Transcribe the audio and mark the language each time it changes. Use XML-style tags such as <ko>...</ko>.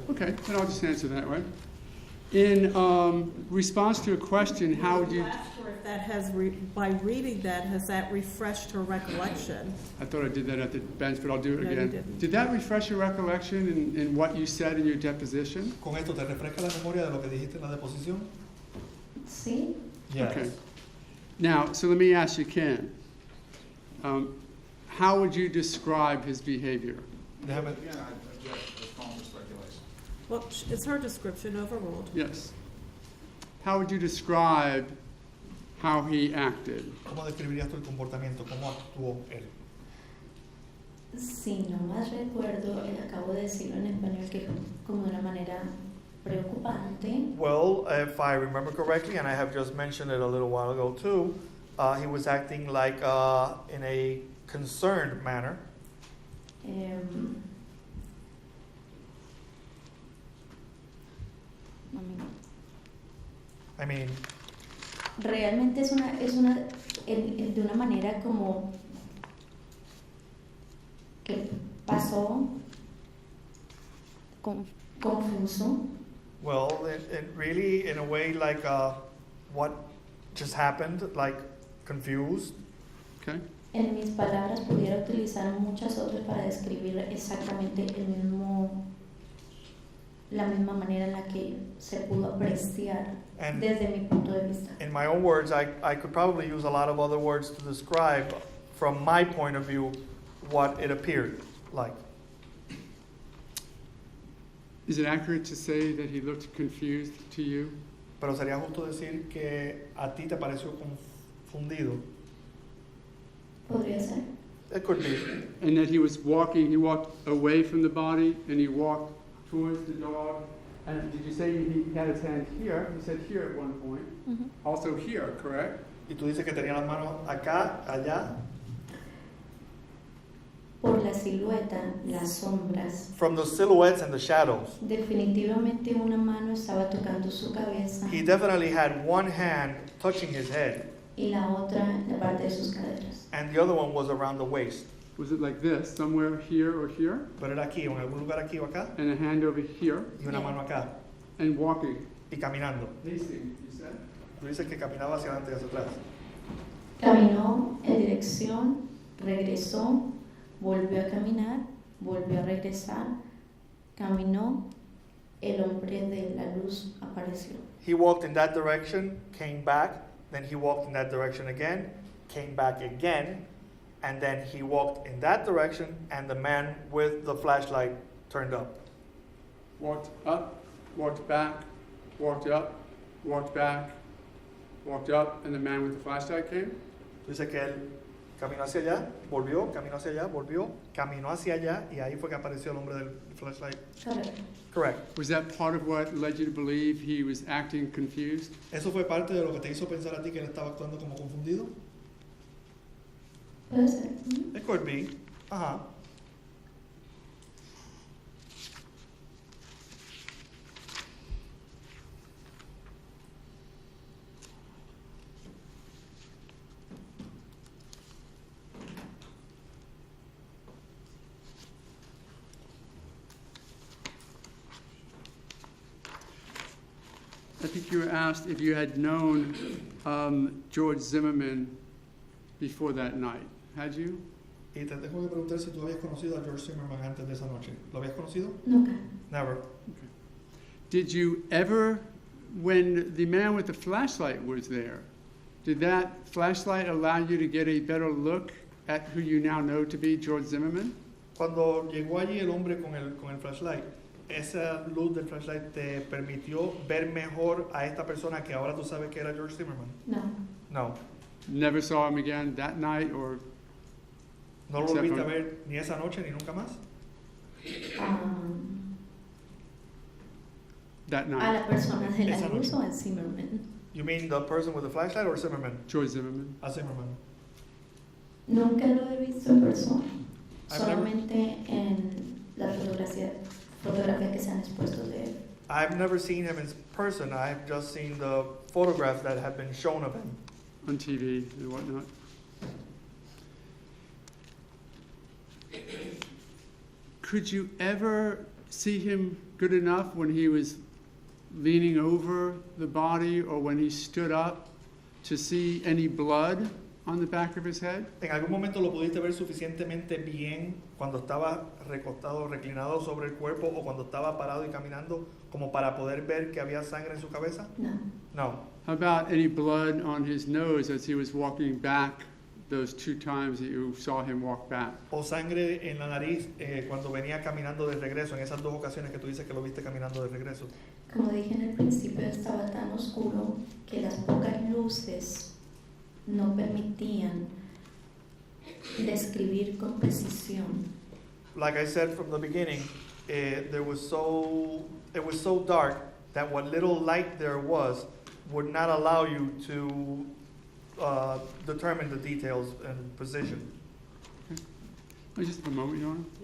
<en>Okay, then I'll just answer that way. In response to a question, how would you? asked her if that has, by reading that, has that refreshed her recollection? I thought I did that at the bench, but I'll do it No, you again. didn't. Did that refresh your recollection in what you said in your deposition?</en> <es>¿Con esto te refresca la memoria de lo que dijiste en la deposición? Sí.</es> <en>Yes. Okay. Now, so let me ask you, Ken. How would you describe his behavior?</en> <es>Déjame,</es> <en>Again, I object to calling for speculation. Well, it's her description overruled. Yes. How would you describe how he acted?</en> <es>¿Cómo describirías tú el comportamiento? ¿Cómo actuó él? Si no más recuerdo, acabo de decirlo en español que como de una manera preocupante.</es> <en>Well, if I remember correctly, and I have just mentioned it a little while ago too, he was acting like in a concerned manner. I mean,</en> <es>Realmente es una de una manera como que pasó confuso.</es> <en>well, it really, in a way, like what just happened, like confused. Okay.</en> <es>En mis palabras pudiera utilizar muchas otras para describir exactamente la misma manera en la que se pudo apreciar</es> <en>And</en> <es>desde mi punto de vista.</es> <en>in my own words, I could probably use a lot of other words to describe, from my point of view, what it appeared like. Is it accurate to say that he looked confused to you?</en> <es>Pero sería justo decir que a ti te pareció confundido. Podría ser.</es> <en>It could be. And that he walked away from the body and he walked towards the dog. And did you say he had his hand here? You said here at one point. Mhm. Also here, correct?</en> <es>Y tú dices que tenía las manos acá, allá. Por la silueta, las sombras.</es> <en>From the silhouettes and the shadows.</en> <es>Definitivamente una mano estaba tocando su cabeza</es> <en>He definitely had one hand touching his head,</en> <es>y la otra la parte de sus caderas.</es> <en>and the other one was around the waist. Was it like this, somewhere here or here?</en> <es>Pero era aquí, en algún lugar aquí o acá,</es> <en>And a hand over here?</en> <es>y una mano acá,</es> <en>And walking?</en> <es>y caminando.</es> <en>Pacing, you said?</en> <es>Tú dices que caminaba hacia adelante y hacia atrás. Caminó en dirección, regresó, volvió a caminar, volvió a regresar, caminó el hombre de la luz apareció.</es> <en>He walked in that direction, came back, then he walked in that direction again, came back again, and then he walked in that direction, and the man with the flashlight turned up. Walked up, walked back, walked up, walked back, walked up, and the man with the flashlight came?</en> <es>Dice que él caminó hacia allá, volvió, caminó hacia allá, volvió, caminó hacia allá, y ahí fue que apareció el hombre del flashlight. Correcto.</es> <en>Correct. Was that part of what led you to believe he was acting confused?</en> <es>¿Eso fue parte de lo que te hizo pensar a ti que él estaba actuando como confundido? Puede ser.</es> <en>It could be. Ajá. I think you were asked if you had known George Zimmerman before that night. Had you?</en> <es>Y te tengo que preguntar si tú habías conocido a George Zimmerman antes de esa noche. ¿Lo habías conocido? Nunca.</es> <en>Never. Did you ever, when the man with the flashlight was there, did that flashlight allow you to get a better look at who you now know to be George Zimmerman?</en> <es>Cuando llegó allí el hombre con el flashlight, ¿esa luz del flashlight te permitió ver mejor a esta persona que ahora tú sabes que era George Zimmerman? No.</es> <en>No. Never saw him again that night or?</en> <es>¿No lo volviste a ver ni esa noche ni nunca más?</es> <en>That night.</en> <es>A la persona de la Esa luz noche. o a Zimmerman.</es> <en>You mean the person with the flashlight or Zimmerman? George Zimmerman.</en> <es>A Zimmerman. Nunca lo he visto en persona.</es> <en>I've never-</en> <es>Solamente en las fotografías que se han expuesto de él.</es> <en>I've never seen him in person. I've just seen the photographs that have been shown of him. On TV and whatnot. Could you ever see him good enough when he was leaning over the body or when he stood up to see any blood on the back of his head?</en> <es>¿En algún momento lo pudiste ver suficientemente bien cuando estaba recostado, reclinado sobre el cuerpo o cuando estaba parado y caminando como para poder ver que había sangre en su cabeza? No.</es> <en>No. How about any blood on his nose as he was walking back those 2 times that you saw him walk back?</en> <es>O sangre en la nariz cuando venía caminando de regreso, en esas 2 ocasiones que tú dices que lo viste caminando de regreso. Como dije en el principio, estaba tan oscuro que las pocas luces no permitían describir con precisión.</es> <en>Like I said from the beginning, it was so dark that what little light there was would not allow you to determine the details and precision. Just a moment, Your Honor.</en>